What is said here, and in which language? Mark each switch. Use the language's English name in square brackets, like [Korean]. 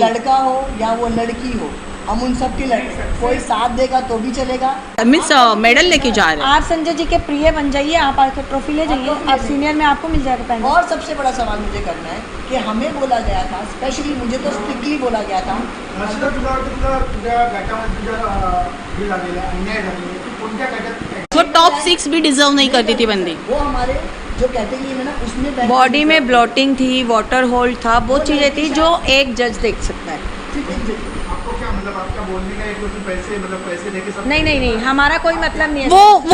[Hindi] लड़का हो या वो लड़की हो, हम उन सब के लड़के, कोई साथ देगा तो भी चलेगा। मीन्स मेडल लेके जा रहे हैं। आप संजय जी के प्रिय बन जाइए, आप आकर ट्रॉफी ले जाइए, आप सीनियर में आपको मिल जाएगा पहले। और सबसे बड़ा सवाल मुझे करना है कि हमें बोला गया था, स्पेशली मुझे तो स्ट्रिक्टली बोला गया था, [Marathi] हर्षदा तुझ्या गटामध्ये तुझ्या हे झालेलं आहे, अन्याय झालेला आहे. तू कोणत्या गटात [Hindi] वो टॉप 6 भी डिजर्व नहीं करती थी बंदी। वो हमारे जो कैटेगरी में ना उसमें बैठ- बॉडी में ब्लॉटिंग थी, वाटर होल्ड था, वो चीज़ें थी जो एक जज देख सकता है। आपको क्या मतलब आपका बोलने का एक तो पैसे मतलब पैसे देके सब नहीं, हमारा कोई मतलब नहीं है।